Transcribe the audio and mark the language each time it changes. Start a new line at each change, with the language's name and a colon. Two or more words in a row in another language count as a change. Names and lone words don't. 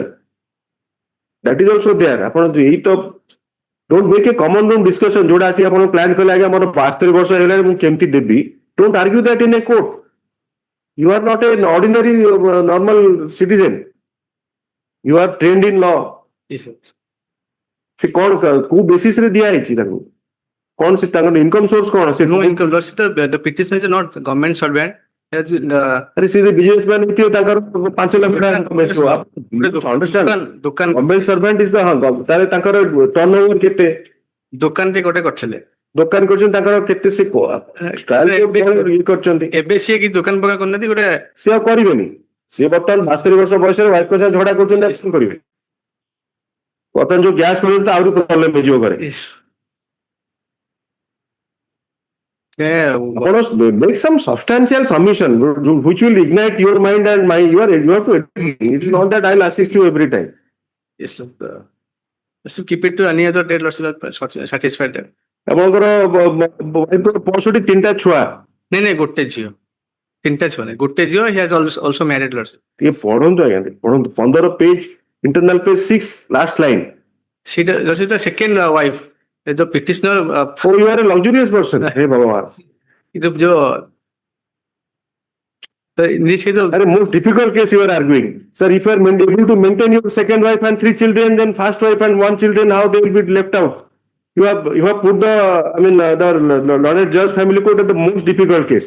English: That is also there.
Odia: ଆପଣ ଏଇ ତ
English: don't make a common room discussion
Odia: ଯୋଉଟା ଆସି ଆପଣ ପ୍ଲାନ୍ କଲେ ଆଜ୍ଞା ମୋର 72 ବର୍ଷ ହେଇଗଲାଣି ମୁଁ କେମିତି ଦେବି।
English: Don't argue that in a court. You are not an ordinary normal citizen. You are trained in law.
Odia: ସେ କଣ କୋଉ ବେସିସ ରେ ଦିଆ ହେଇଛି ତାଙ୍କୁ କଣ ସେ ତାଙ୍କର
English: income source
Odia: କଣ ସେ
English: no income. The petition is not government servant. Has been
Odia: ଆରେ ସେ ବିଜନେସମ୍ୟାନ ହେଇଥିବ ତାଙ୍କର 5 ଲାખ ଟଙ୍କା ଇନକମ୍ ହେଇଥିବ। ଅଣ୍ଡରଷ୍ଟାଣ୍ଡ ଦୋକାନ
English: government servant is
Odia: ତାହେଲେ ତାଙ୍କର ଟର୍ନଓଭର କେତେ ଦୋକାନରେ ଗୋଟେ କରିଥିଲେ ଦୋକାନ କରିଛନ୍ତି ତାଙ୍କର କେତେ ସେ ଇଏ କରିଛନ୍ତି ଏବେ ସିଏ କି ଦୋକାନ ପକା କରିନାହାନ୍ତି ଗୋଟେ ସେ ଆଉ କରିବେନି। ସିଏ ବର୍ତ୍ତମାନ 72 ବର୍ଷ ବୟସରେ ୱାଇଫ କଥା ଝଗଡା କରୁଛନ୍ତି ଆଉ କଣ କରିବେ। ବର୍ତ୍ତମାନ ଯୋଉ ଗ୍ୟାସ୍ ମିଳୁଛି ତ ଆହୁରି ପ୍ରୋବ୍ଲେମ ହେଇଯିବ ଘରେ।
English: ଆପଣ make some substantial submission which will ignite your mind and my you have to it is not that I'll assist you every time. Yes, look, let's keep it to any other date. Let's satisfied.
Odia: ଆପଣଙ୍କର ୱାଇଫର 65 ଛୁଆ ନାଇଁ ଗୋଟେ ଝିଅ 3ଟା ଛୁଆ ନାଇଁ ଗୋଟେ ଝିଅ
English: he has also married lords.
Odia: ଟିକେ ପଢନ୍ତୁ ଆଜ୍ଞା ପଢନ୍ତୁ 15 ପେଜ
English: internal page 6 last line. She the second wife. The petitioner oh you are a luxurious person
Hindi: हे भगवान
English: जो in this case the most difficult case you are arguing sir if you are able to maintain your second wife and 3 children then first wife and 1 children how they will be left out you have put the I mean the Lord Judge family court at the most difficult case.